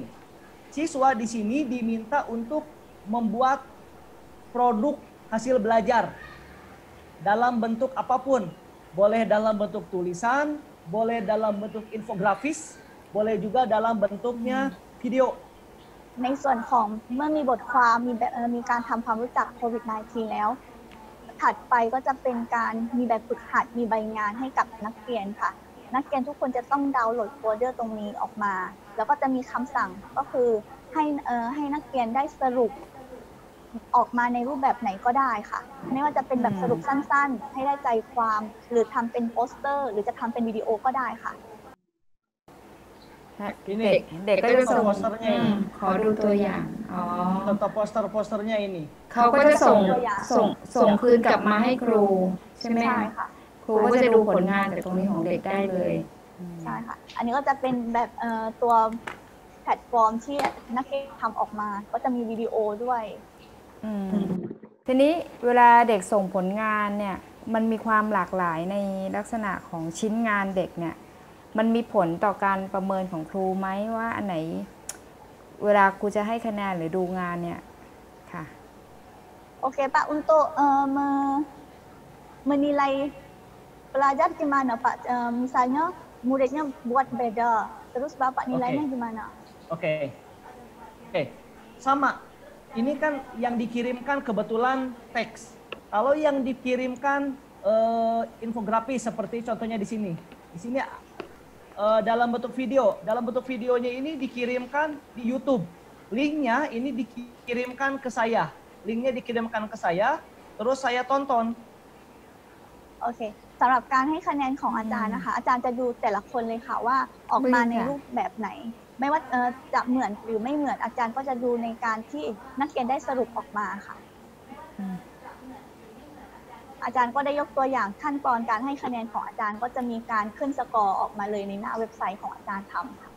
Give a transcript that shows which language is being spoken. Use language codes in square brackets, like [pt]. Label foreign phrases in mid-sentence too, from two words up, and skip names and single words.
[id] Siswa di sini diminta untuk membuat produk hasil belajar dalam bentuk apapun. Boleh dalam bentuk tulisan, boleh dalam bentuk infografis, boleh juga dalam bentuknya video. [th] ในส่วนของเมื่อมีบทความมีการทำความรู้จักโควิด -19 แล้วถัดไปก็จะเป็นการมีแบบฝึกหัดมีใบงานให้กับนักเรียนค่ะนักเรียนทุกคนจะต้องดาวน์โหลดโฟลเดอร์ตรงนี้ออกมาแล้วก็จะมีคำสั่งก็คือให้นักเรียนได้สรุปออกมาในรูปแบบไหนก็ได้ค่ะไม่ว่าจะเป็นแบบสรุปสั้นๆให้ได้ใจความหรือทำเป็นโปสเตอร์หรือจะทำเป็นวิดีโอก็ได้ค่ะ เด็กก็จะส่ง [id] posternya ini. [th] ขอดูตัวอย่างอ๋อ [id] Contoh poster-posternya ini. [th] เขาก็จะส่งคืนกลับมาให้ครูใช่ไหม ใช่ คะ ค่ะ ครูก็จะดูผลงานจากตรงนี้ของเด็กได้เลย ใช่ค่ะอันนี้ก็จะเป็นแบบตัวแพลตฟอร์มที่นักเรียนทำออกมาก็จะมีวิดีโอด้วย ทีนี้เวลาเด็กส่งผลงานเนี่ยมันมีความหลากหลายในลักษณะของชิ้นงานเด็กเนี่ยมันมีผลต่อการประเมินของครูไหมว่าอันไหนเวลาครูจะให้คะแนนหรือดูงานเนี่ยค่ะ [id] Oke Pak untuk menilai pelajar gimana Pak misalnya muridnya buat beda terus Bapak nilainya gimana Oke, sama. Ini kan yang dikirimkan kebetulan teks. Kalau yang dikirimkan infografis seperti contohnya di sini. Di sini dalam bentuk video. Dalam bentuk videonya ini dikirimkan di YouTube. Linknya ini dikirimkan ke saya. Linknya dikirimkan ke saya, terus saya tonton. [th] โอเคสำหรับการให้คะแนนของอาจารย์นะคะอาจารย์จะดูแต่ละคนเลยค่ะว่าออกมาในรูปแบบไหนไม่ว่าจะเหมือนหรือไม่เหมือนอาจารย์ก็จะดูในการที่นักเรียนได้สรุปออกมาค่ะอาจารย์ก็ได้ยกตัวอย่างขั้นตอนการให้คะแนนของอาจารย์ก็จะมีการขึ้นสกอร์ออกมาเลยในหน้าเว็บไซต์ของอาจารย์ทำค่ะ